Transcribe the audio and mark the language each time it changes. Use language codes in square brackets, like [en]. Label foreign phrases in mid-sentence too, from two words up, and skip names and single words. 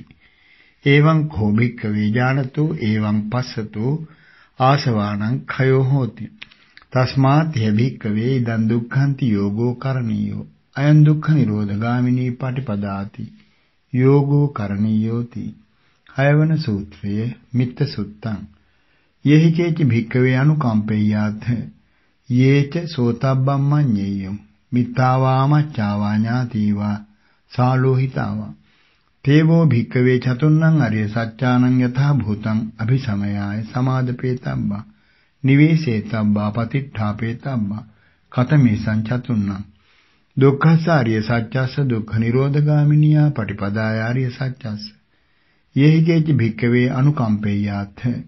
[pi] එවං කෝ භික්ඛවේ ඥානතෝ එවං පස්සතෝ ආසවානං khයෝ හෝති. තස්මාත් හි භික්ඛවේ ඉදං දුක්ඛන්ති යෝගෝ කරණීයෝ අයං දුක්ඛ නිරෝධගාමිනී පටිපදාති යෝගෝ කරණීයෝති. හයවන සූත්‍රය මිත්ත සුත්තං යේහිකේච භික්ඛවේ අනුකම්පෙය්‍යාත් යේච සෝතබ්බම් මඤ්ඤේයම් මිත්තාවාමච්ඡාවා ඥාතිවා සාලෝහිතාවා තේවෝ භික්ඛවේ චතුන්නං අරිය සත්‍යානං යථා භූතං අභිසමයාය සමාදපේතබ්බා නිවේසේතබ්බා පතිට්ඨාපේතබ්බා කතමේසං චතුන්නං දුක්ඛස්ස අරිය සත්‍යස්ස දුක්ඛ නිරෝධගාමිනියා පටිපදාය අරිය සත්‍යස්ස යේහිකේච භික්ඛවේ අනුකම්පෙය්‍යාත්